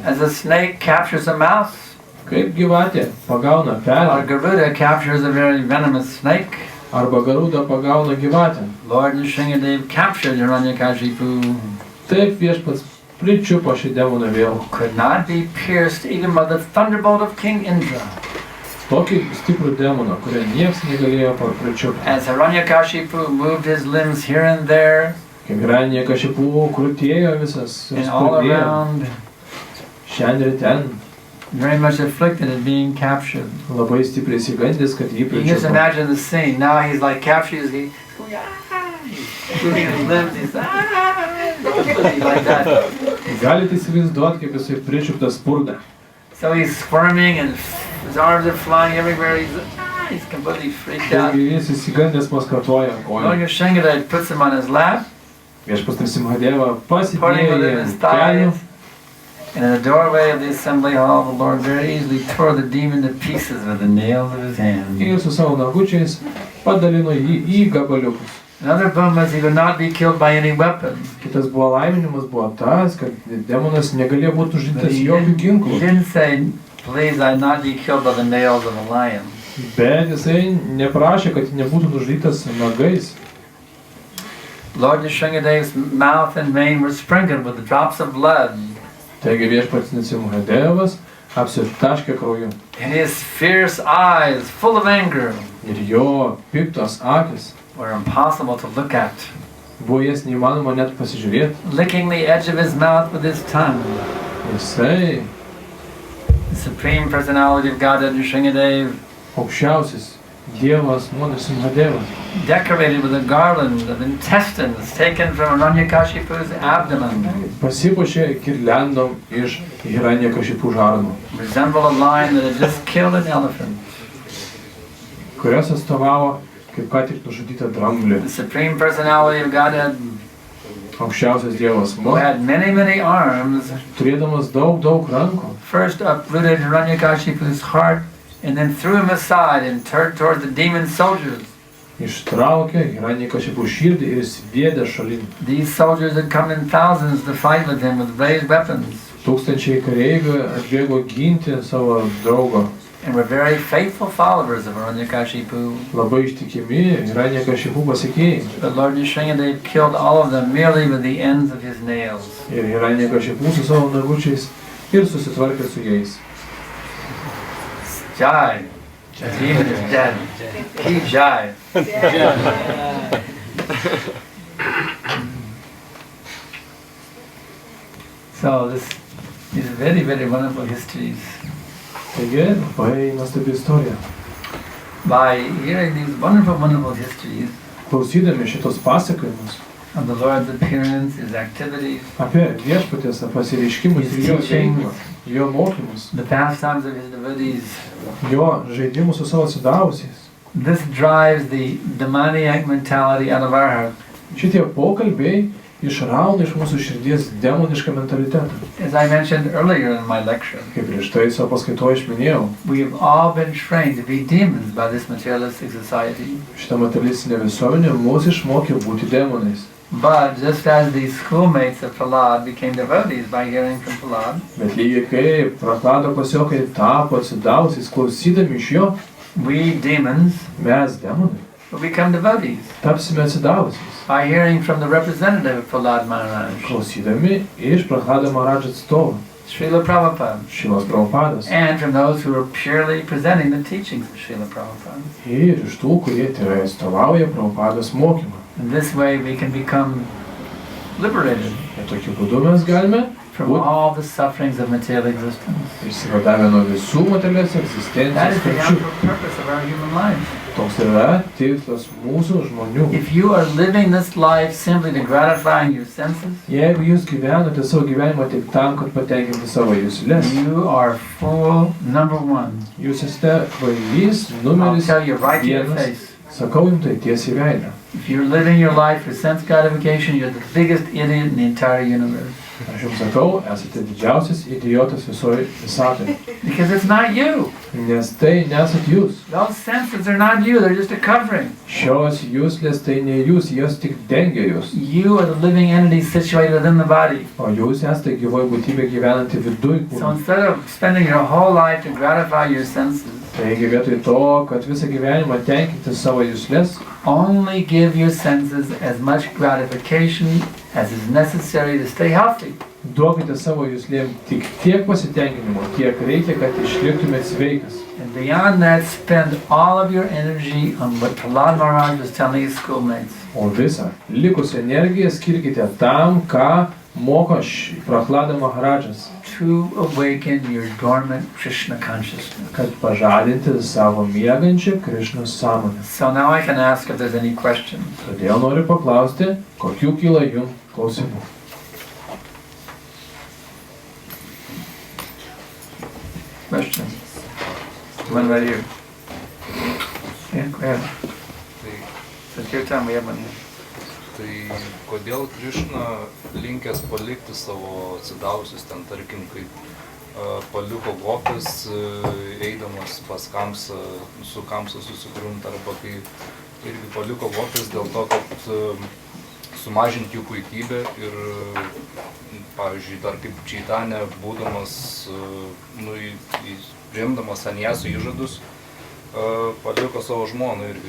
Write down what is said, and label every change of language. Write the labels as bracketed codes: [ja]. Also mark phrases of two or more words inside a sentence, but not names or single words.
[en] As a snake captures a mouse, [lt] Kaip gyvatė pagauna [en] or [lt] pelę, [en] Garuda captures a very venomous snake, [lt] arba garuda pagauna gyvatę. [en] Lord Nrsingadeva captured Hiranyakashipu [lt] Taip viešpats pričiupo šį demoną vėl. [en] Could not be pierced even by the thunderbolt of King Indra. [lt] Tokį stiprų demoną, kurio nieks negalėjo pričiupti. [en] As Hiranyakashipu moved his limbs here and there, [lt] Kaip Hiranyakashipu krutėjo visas, [en] and all [lt] spurdėjo [en] around, [lt] šiandien ir ten, [en] very much afflicted at being captured. [lt] labai stipriai įsigandęs, kad jį [en] You just [lt] pričiupo. [en] imagine the scene. Now he's like captured. He's moving his limbs. He's like that. [lt] Galite įsivaizduoti, kaip jisai pričiuptas spurda. [en] So he's squirming and his arms are flying everywhere. He's completely freaked out. [lt] Taigi jis įsigandęs maskatuoja koją. [en] Nrsingadeva puts him on his lap, [lt] Viešpats Nrsingadeva [en] putting [lt] pasidėjo [en] within [lt] ant [en] his [lt] kelių. [en] thighs. And in the doorway of the assembly hall, the Lord very easily tore the demon to pieces with the nails of his hands. [lt] Ir su savo nagučiais padalino jį į gabaliukus. [en] Another boon was he would not be killed by any weapon. [lt] Kitas buvo laiminimas buvo tas, kad demonas negalėjo būti [en] But [lt] užžintas [en] he [lt] jokių ginklų. [en] didn't say, please, I not be killed by the nails of a lion. [lt] Bet jisai neprašė, kad nebūtų nužudytas nagais. [en] Lord Nrsingadeva's mouth and mane were sprinkled with the drops of blood. [lt] Taigi viešpats Nrsingadevas apsitaškė krauju. [en] And his fierce eyes, full of anger, [lt] Ir jo piktos akis [en] were impossible to look at. [lt] buvo jas neįmanoma net pasižiūrėti. [en] Licking the edge of his mouth with his tongue. [lt] Jisai, [en] The Supreme Personality of Godhead Nrsingadeva, [lt] aukščiausias Dievas Nrsingadevas, [en] decorated with a garland of intestines taken from Hiranyakashipu's abdomen, [lt] pasipuošė girliandom iš Hiranyakashipu žarnų, [en] resembled a lion that had just killed an elephant. [lt] kurios atstovavo kaip ką tik nužudytą dramblį. [en] The Supreme Personality of Godhead, [lt] Aukščiausias Dievas [en] who had many arms, [lt] turėdamas daug rankų, [en] first uprooted Hiranyakashipu's heart and then threw him aside and turned towards the demon soldiers. [lt] ištraukė Hiranyakashipu širdį ir sviedė šalin. [en] These soldiers had come in thousands to fight with him with raised weapons [lt] Tūkstančiai kareivių atbėgo ginti savo draugo. [en] and were very faithful followers of Hiranyakashipu. [lt] Labai ištikimi Hiranyakashipu pasekėjai. [en] But Lord Nrsingadeva killed all of them merely with the ends of his nails. [lt] Ir Hiranyakashipu su savo nagučiais ir susitvarkė su jais. Jai. [en] The demon is dead. [hi] Ki Jai. [en] So these are very wonderful histories. [lt] Taigi, labai nuostabi istorija. [en] By hearing these wonderful histories [lt] Klausydami šitos pasakojimus [en] of the Lord's appearance, His activities, [lt] apie viešpaties pasireiškimus ir jo veiklą, jo mokymus, [en] the pastimes of His devotees, [lt] jo žaidimus su savo atsidavusiais, [en] this drives the demoniac mentality out of our heart. [lt] šitie pokalbiai išrauna iš mūsų širdies demonišką mentalitetą. [en] As I mentioned earlier in my lecture, [lt] Kaip prieš tai savo paskaitoje išminėjau, [en] we've all been trained to be demons by this materialistic society. [lt] šitą materialistinę visuomenę mūsų išmokė būti demonais. [en] But just as the schoolmates of Prahlad became devotees by hearing from Prahlad, [lt] Bet lygiai kaip Prahlado klasiokai tapo atsidavusiais klausydami iš jo, [en] we demons [lt] mes demonai [en] will become devotees [lt] tapsime atsidavusiais. [en] by hearing from the representative of Prahlad Maharaj, [lt] Klausydami iš Prahlado Maharadžo atstovų, [en] Srila Prabhupada, [lt] Šilas Prabhupadas. [en] and from those who are purely presenting the teachings of Srila Prabhupada. [lt] Ir iš tų, kurie tai atstovauja Prabhupados mokymą. [en] In this way we can become liberated [lt] Ir tokiu būdu mes galime [en] from all the sufferings of material existence. [lt] išsivadavę nuo visų materialios [en] That [lt] egzistencijos [en] is the [lt] kančių. [en] actual purpose of our human life. [lt] Toks yra tikslas mūsų žmonių. [en] If you are living this life simply to gratify your senses, [lt] Jeigu jūs gyvenate savo gyvenimą tik tam, kad patenkinti savo juslės, [en] you are fool number one. [lt] jūs esate kvailys [en] I'll [lt] numeris [en] tell you right to your [lt] vienas. [en] face. [lt] Sakau jums tai tiesiai į veidą. [en] If you're living your life for sense gratification, you're the biggest idiot in the entire universe. [lt] Aš jums sakau, esate didžiausias idiotas visoje visatoje. [en] Because it's not you. [lt] Nes tai nesat jūs. [en] Those senses are not you, they're just a covering. [lt] Šios juslės tai ne jūs, jos tik dengia jūs. [en] You are the living entity situated within the body. [lt] O jūs esate gyvoji būtybė gyvenanti viduj [en] So [lt] kūno. [en] instead of spending your whole life to gratify your senses, [lt] Taigi vietoj to, kad visą gyvenimą tenkinti savo juslės, [en] only give your senses as much gratification as is necessary to stay healthy. [lt] duokite savo juslėm tik tiek pasitenkinimo, kiek reikia, kad išliktumėt sveikas. [en] And beyond that, spend all of your energy on what Prahlad Maharaj was telling his schoolmates. [lt] O visą likusią energiją skirkite tam, ką moko Prahlada Maharadžas, [en] To awaken your dormant Krishna consciousness. [lt] kad pažadinti savo miegančią Krišnos sąmonę. [en] So now I can ask if there's any questions. [lt] Todėl noriu paklausti, kokių kyla jums klausimų. [en] Questions? One right here. Yeah, go ahead. So Kirtan, we have one here. [lt] Tai kodėl Krišna linkęs palikti savo atsidavusius ten, tarkim, kaip paliko gopis, eidamas pas Kamsą, su Kamsa susigrunti, arba kai irgi paliko gopis dėl to, kad sumažinti jų puikybę ir, pavyzdžiui, dar kaip Čaitanė, būdamas, priimdamas sanjasų įžadus, paliko savo žmoną irgi.